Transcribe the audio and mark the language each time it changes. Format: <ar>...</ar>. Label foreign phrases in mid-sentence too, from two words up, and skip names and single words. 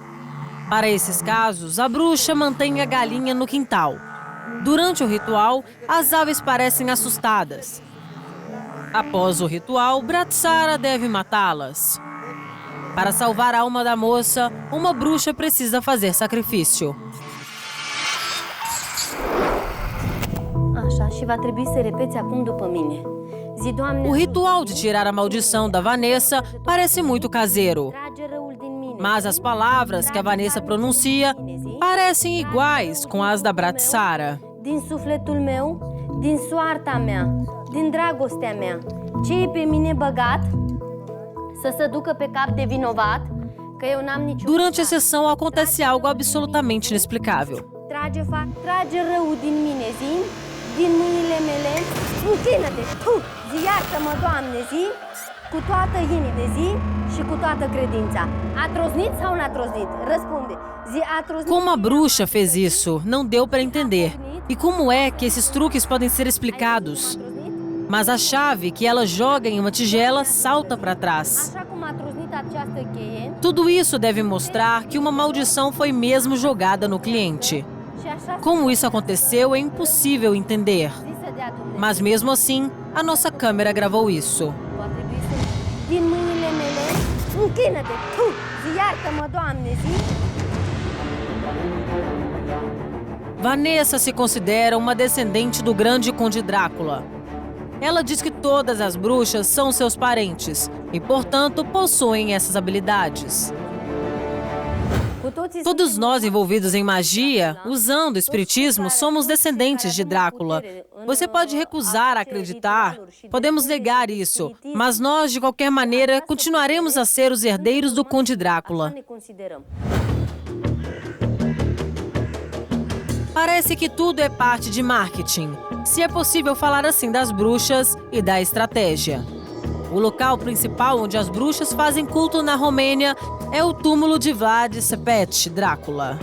<pt>Para esses casos, a bruxa mantém a galinha no quintal. Durante o ritual, as aves parecem assustadas. Após o ritual, Bratsara deve matá-las. Para salvar a alma da moça, uma bruxa precisa fazer sacrifício.</pt> <ro>Așa, și va trebui să repeți acum după mine.</ro> <pt>O ritual de tirar a maldição da Vanessa parece muito caseiro. Mas as palavras que a Vanessa pronuncia parecem iguais com as da Bratsara.</pt> <ro>Din sufletul meu, din soarta mea, din dragostea mea, ce e pe mine băgat, să se ducă pe cap de vinovat, că eu n-am niciun...</ro> <pt>Durante a sessão acontece algo absolutamente inexplicável.</pt> <ro>Trage rău din mine, zi, din mâinile mele, închină-te, zi, iartă-mă, Doamne, zi, cu toată inima, zi și cu toată credința. A troznit sau n-a troznit? Răspunde. Zi, a troznit.</ro> <pt>Como a bruxa fez isso, não deu para entender. E como é que esses truques podem ser explicados? Mas a chave que ela joga em uma tigela salta para trás.</pt> <ro>Așa cum a troznit această cheie,</ro> <pt>Tudo isso deve mostrar que uma maldição foi mesmo jogada no cliente.</pt> <ro>și așa</ro> <pt>Como isso aconteceu é impossível entender.</pt> <ro>zi să dea Dumnezeu.</ro> <pt>Mas mesmo assim, a nossa câmera gravou isso.</pt> <ro>Va trebui să... Din mâinile mele, închină-te, zi, iartă-mă, Doamne, zi.</ro> <pt>Vanessa se considera uma descendente do grande Conde Drácula. Ela diz que todas as bruxas são seus parentes e, portanto, possuem essas habilidades. Todos nós envolvidos em magia, usando o espiritismo, somos descendentes de Drácula. Você pode recusar acreditar, podemos negar isso, mas nós, de qualquer maneira, continuaremos a ser os herdeiros do Conde Drácula.</pt> <ro>Ne considerăm.</ro> <pt>Parece que tudo é parte de marketing, se é possível falar assim das bruxas e da estratégia. O local principal onde as bruxas fazem culto na Romênia é o túmulo de Vlad Țepeș, Drácula.</pt>